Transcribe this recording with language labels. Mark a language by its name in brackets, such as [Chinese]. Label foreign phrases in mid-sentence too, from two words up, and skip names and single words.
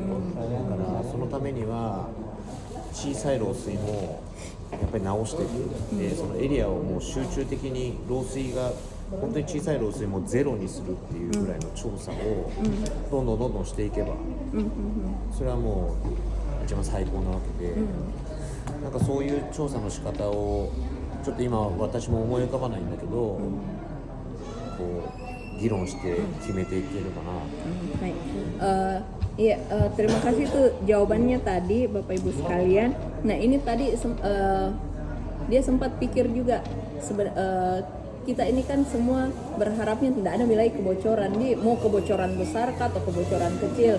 [Japanese] だからそのためには小さい漏水もやっぱり直していく、でそのエリアをもう集中的に漏水が本当に小さい漏水もゼロにするっていうぐらいの調査をどんどんしていけば、それはもう一番最高なわけで、なんかそういう調査の仕方をちょっと今私も思い浮かばないんだけど、こう議論して決めていければな。 [Indonesian] Iya, terima kasih tuh jawabannya tadi Bapak Ibu sekalian. Nah ini tadi dia sempat pikir juga kita ini kan semua berharapnya tidak ada wilayah kebocoran, mau kebocoran besar atau kebocoran kecil.